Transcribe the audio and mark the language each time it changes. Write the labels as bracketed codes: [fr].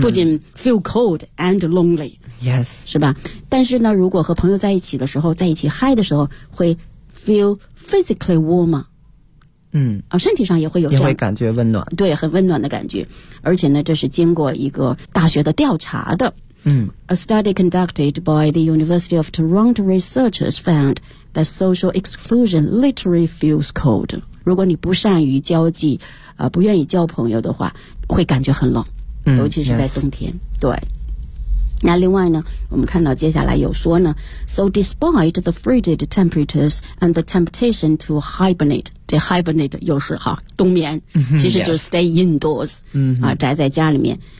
[zh] 不仅 [en] feel cold and lonely。 Yes， [zh] 是吧？但是呢，如果和朋友在一起的时候，在一起嗨的时候，会 [en] feel physically warmer。 [zh] 身体上也会有这样，也会感觉温暖，对，很温暖的感觉。而且呢，这是经过一个大学的调查的。 [en] A study conducted by the University of Toronto researchers found that social exclusion literally feels cold. [zh] 如果你不善于交际，不愿意交朋友的话，会感觉很冷，尤其是在冬天。 [en] Yes. [zh] 对。那另外呢，我们看到接下来有说呢 ， [en] So despite the frigid temperatures and the temptation to hibernate， [zh] 这 hibernate 又是哈冬眠，其实就是 [en] stay indoors， [zh] 宅在家里面。